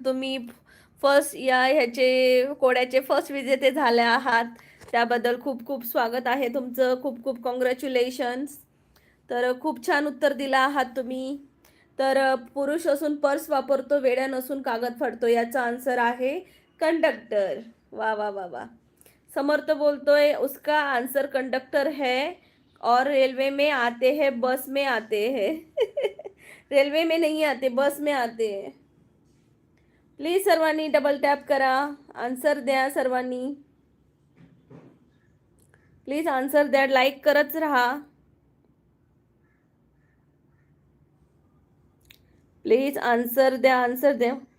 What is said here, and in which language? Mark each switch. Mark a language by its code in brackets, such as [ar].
[mr] तुम्ही फर्स्ट ह्याचे कोड्याचे फर्स्ट विजेते झाले आहात. त्याबद्दल खूप खूप स्वागत आहे तुमचं. खूप खूप कॉंग्रॅच्युलेशन्स. तर खूप छान उत्तर दिलं आहात तुम्ही. तर पुरुष असून पर्स वापरतो, वेड्या नसून कागद फाडतो. याचा आन्सर आहे कंडक्टर. वा वा वा वा. समर्थ बोलतोय [hi] उसका आंसर कंडक्टर है और रेलवे में आते हैं, बस में आते हैं. रेल्वे में नहीं आते, बस में आते हैं. [mr] प्लीज सर्वांनी डबल टॅप करा, आन्सर द्या सर्वांनी. प्लीज आन्सर द्या, लाईक करत राहा. प्लीज आन्सर द्या, आन्सर द्या.